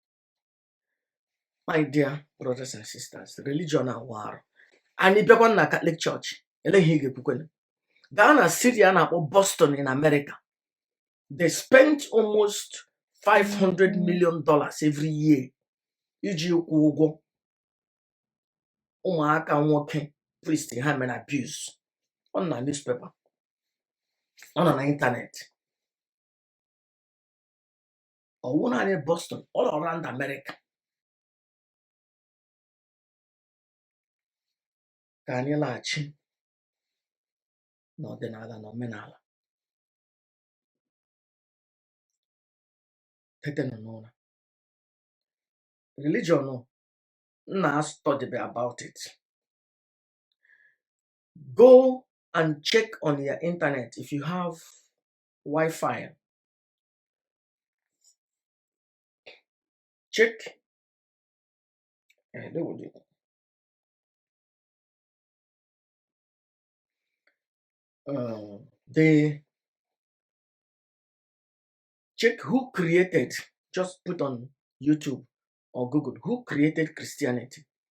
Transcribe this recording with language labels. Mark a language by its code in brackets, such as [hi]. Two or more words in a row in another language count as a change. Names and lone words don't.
[en] My dear brothers and sisters, religion and war. And if you're na Catholic Church, Ghana City or Boston in America, they spent almost $500 million every year. [ig] Iji ụgwọ ụmụaka nwoke priest ha mere abuse on na newspaper, on na internet. Ọwụ naanị Boston, [en] all around America. [ig] Ka anyị laghachi n'ọdịnala na omenala. Tete nọ n'ụra. [en] Religion, na study about it. Go and check on your internet if you have Wi-Fi. Check. They check who created, just put on YouTube or Google, who created Christianity?